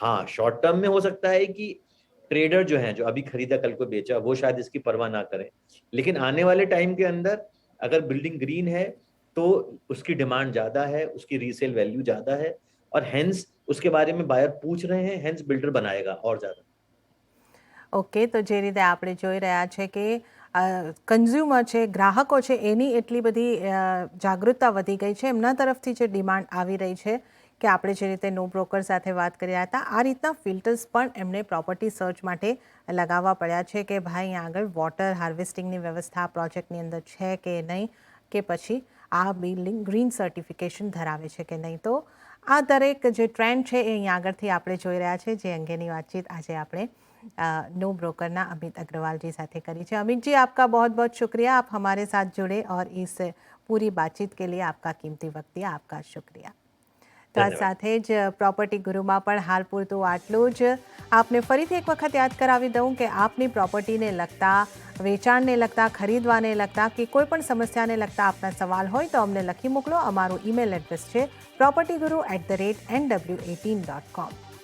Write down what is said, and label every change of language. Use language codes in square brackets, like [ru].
[hi] हाँ, short term में हो सकता है कि ट्रेडर जो है, जो अभी खरीदा कल को बेचा, वो शायद इसकी परवाह ना करें, लेकिन आने वाले टाइम के अंदर अगर बिल्डिंग ग्रीन है तो उसकी डिमांड ज्यादा है, उसकी रीसेल वैल्यू ज्यादा है, और हेंस उसके बारे में बायर पूछ रहे हैं, हेंस बिल्डर बनाएगा और ज्यादा। [gu] ઓકે, તો જે રીતે આપણે જોઈ રહ્યા છે કે કન્ઝ્યુમર છે, ગ્રાહકો છે, એની એટલી બધી જાગૃતતા વધી ગઈ છે, એમના તરફથી જે ડિમાન્ડ આવી રહી છે કે આપણે જે રીતે નો બ્રોકર સાથે વાત કર્યા હતા, આ રીતના ફિલ્ટર્સ પણ એમને પ્રોપર્ટી સર્ચ માટે લગાવવા પડ્યા છે કે ભાઈ અહીંયા આગળ વોટર હાર્વેસ્ટિંગની વ્યવસ્થા પ્રોજેક્ટની અંદર છે કે નહીં, કે પછી આ બિલ્ડિંગ ગ્રીન સર્ટિફિકેશન ધરાવે છે કે નહીં. તો આ દરેક જે ટ્રેન્ડ છે એ અહીંયા આગળથી આપણે જોઈ રહ્યા છે, જે અંગેની વાતચીત આજે આપણે नो ब्रोकर ना अमित अग्रवाल जी साथे करी है. [hi] अमित जी, आपका बहुत बहुत शुक्रिया, आप हमारे साथ जुड़े और इस पूरी बातचीत के लिए आपका कीमती वक्त दिया, आपका शुक्रिया. [gu] तो आ સાથે જ પ્રોપર્ટી ગુરુમાં પણ હાલ પૂરતું આટલું જ. આપને ફરીથી એક વખત યાદ કરાવી દઉં કે આપની પ્રોપર્ટીને લગતા, વેચાણને લગતા, ખરીદવાને લગતા કે કોઈ પણ સમસ્યાને લગતા આપના સવાલ હોય તો અમને લખી મોકલો. અમારું ઈમેલ એડ્રેસ છે propertyguru@nw18.com.